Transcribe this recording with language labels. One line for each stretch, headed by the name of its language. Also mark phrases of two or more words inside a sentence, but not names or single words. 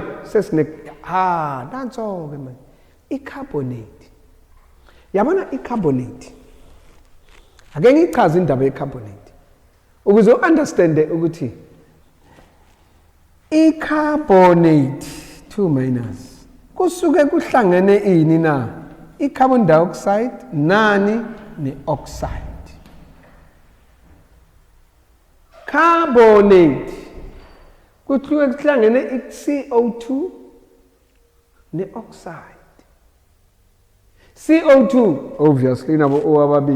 Zulu: Nanso ke manje. I-carbonate. Yabona i-carbonate. Ake ngichaze indaba ye-carbonate. Ukuze understand ukuthi i-carbonate 2 minus kusuke kuhlangene ini na? I-carbon dioxide nani ne-oxide. Carbonate kusuke kuhlangene i-CO2 ne-oxide. CO2 obviously nabo O ababili.